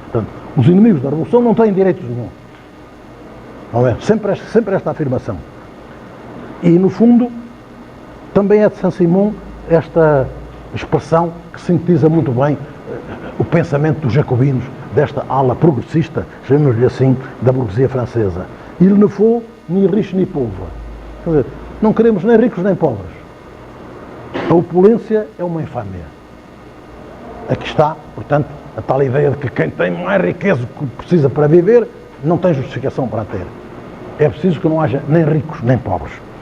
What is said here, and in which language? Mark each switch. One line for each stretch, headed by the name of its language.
Portuguese: Portanto, os inimigos da Revolução não têm direitos nenhum. Não é? Sempre esta afirmação. E, no fundo, também é de Saint-Simon esta expressão que sintetiza muito bem o pensamento dos jacobinos, desta ala progressista, chamemos-lhe assim, da burguesia francesa.
French: Il ne faut ni riche ni pauvre.
Portuguese: Quer dizer, não queremos nem ricos nem pobres. A opulência é uma infâmia. Aqui está, portanto, a tal ideia de que quem tem mais riqueza que precisa para viver não tem justificação para a ter. É preciso que não haja nem ricos nem pobres.